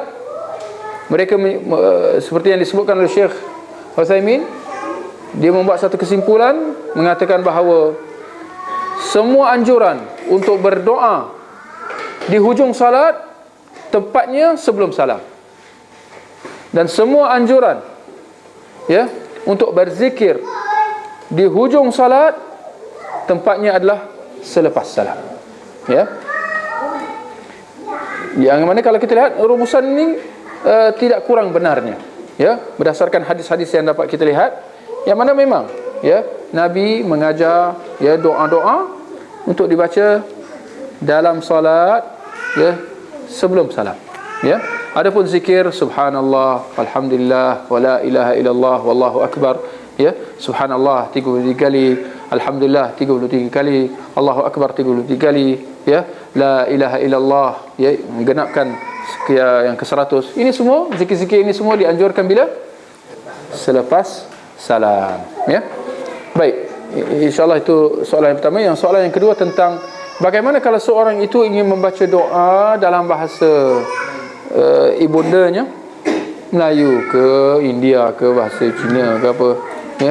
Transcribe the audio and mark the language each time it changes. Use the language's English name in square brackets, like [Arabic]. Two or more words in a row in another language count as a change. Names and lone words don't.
[Malay] mereka seperti yang disebutkan oleh Syekh Utsaimin, dia membuat satu kesimpulan mengatakan bahawa semua anjuran untuk berdoa di hujung salat tempatnya sebelum salam, dan semua anjuran, ya, untuk berzikir di hujung salat tempatnya adalah selepas salam, ya. Yang mana kalau kita lihat rumusan ini tidak kurang benarnya, ya, berdasarkan hadis-hadis yang dapat kita lihat, yang mana memang, ya, Nabi mengajar, ya, doa-doa untuk dibaca dalam salat, ya, sebelum salam, ya. Adapun zikir [Arabic] سبحان الله، الحمد لله، ولا إله إلا الله، والله أكبر, [Malay] ya, subhanallah 33 kali, alhamdulillah 33 kali, [Arabic] الله أكبر [Malay] 33 kali, ya, [Arabic] لا إله إلا الله, [Malay] ya, menggenapkan yang ke-100. Ini semua zikir-zikir ini semua dianjurkan bila? Selepas salam, ya. Baik, insyaallah itu soalan yang pertama. Yang soalan yang kedua tentang bagaimana kalau seorang itu ingin membaca doa dalam bahasa ibundanya, Melayu ke India ke bahasa Cina ke apa, ya.